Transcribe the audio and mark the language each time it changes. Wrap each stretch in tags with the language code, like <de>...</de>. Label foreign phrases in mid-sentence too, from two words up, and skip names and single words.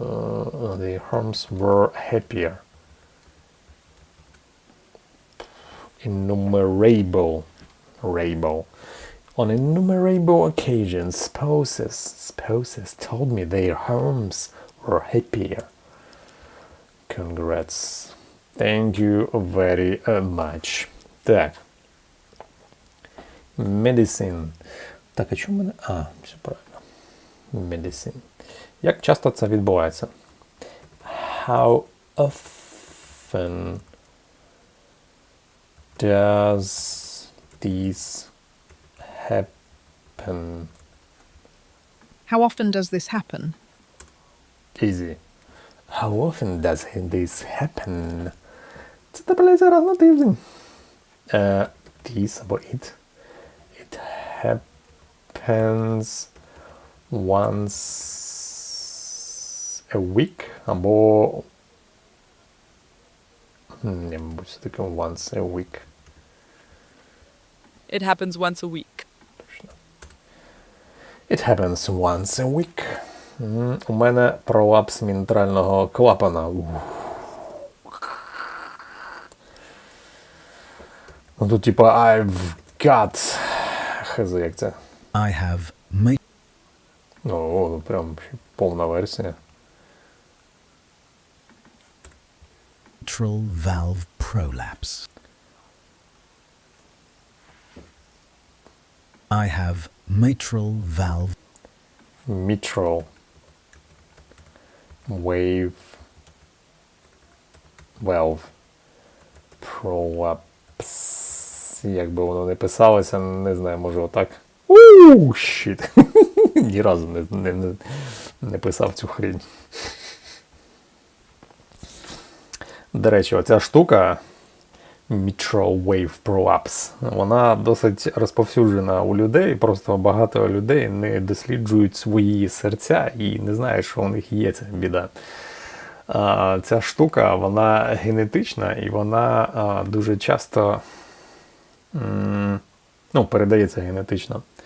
<en>their homes were happier. innumerable. On innumerable occasions, spouses told me their homes were happier. Congrats. Thank you very much.</en> <uk>Так. Medicine. Так, а чому мене... все правильно.</uk> <en>Medicine.</en> <uk>Як часто це відбувається?</uk> <en>How often does this happen? How often does this happen? Easy. How often does this happen?</en> <uk>Це трапляється раз на тиждень.</uk> <en>This або it. It happens once a week</en> <uk>або не, мабуть, все таки</uk> <en>once a week. It happens once a week. It happens once a week.</en> <uk>У мене пролапс мінтрального клапана. Ну тут типа</uk> <en>I've got...</en> <uk>Хз, як це?</uk> <en>I have</en> <uk>Ну, прям повна версія.</uk> <en>mitral valve prolapse. I have mitral valve. Mitral valve prolapse.</en> <uk>Як би воно не писалося, не знаю, може отак. Щит. Ні разу не писав цю хрень. До речі, оця штука</uk> <en>mitral wave prolapse,</en> <uk>вона досить розповсюджена у людей, просто багато людей не досліджують свої серця і не знають, що у них є ця біда. Ця штука, вона генетична і вона дуже часто передається генетично.</uk>